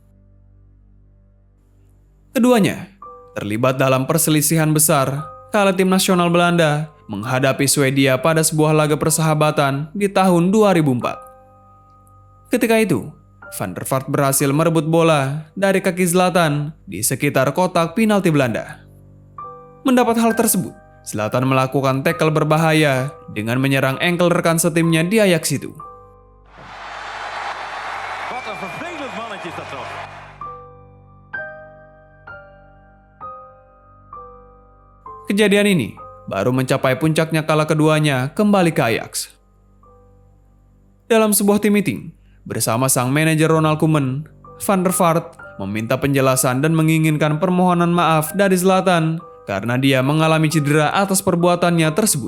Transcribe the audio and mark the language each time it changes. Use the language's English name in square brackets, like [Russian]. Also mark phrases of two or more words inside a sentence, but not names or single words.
[Indonesian] Keduanya terlibat dalam perselisihan besar kala tim nasional Belanda menghadapi Swedia pada sebuah laga persahabatan di tahun 2004. Ketika itu, Van der Vaart berhasil merebut bola dari kaki Zlatan di sekitar kotak penalti Belanda. Mendapat hal tersebut, Zlatan melakukan tackle berbahaya dengan menyerang engkel rekan setimnya di Ajax itu. [Dutch] Wat een vervelend mannetje is dat toch? [Indonesian] Kejadian ini baru mencapai puncaknya kala keduanya kembali ke Ajax. Dalam sebuah tim meeting, bersama sang manajer Ronald Koeman, Van der Vaart meminta penjelasan dan menginginkan permohonan maaf dari Zlatan karena dia mengalami cedera atas perbuatannya tersebut.